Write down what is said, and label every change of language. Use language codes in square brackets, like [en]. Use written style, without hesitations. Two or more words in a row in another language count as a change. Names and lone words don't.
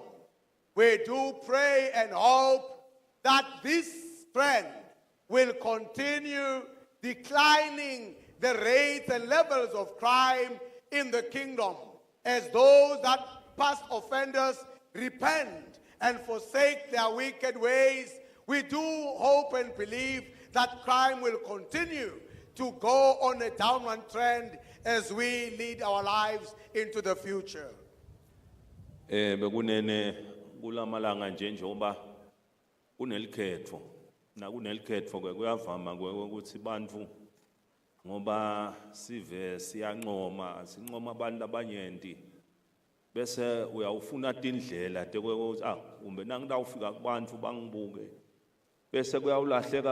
[en] We do pray and hope that this trend will continue declining the rates and levels of crime in the kingdom as those that past offenders repent and forsake their wicked ways. We do hope and believe that crime will continue to go on a downward trend as we lead our lives into the future. [ss] Bekunene kulamalanga njengoba kunelikhetho na kunelikhetho ke kuyavama ukuthi bantfu ngoba sive siyancoma sinqoma abantu abanyenti bese uyawufuna tindlela tekweukuthi kumbe nangidawufika kubantfu bangibuke bese kuyawulahleka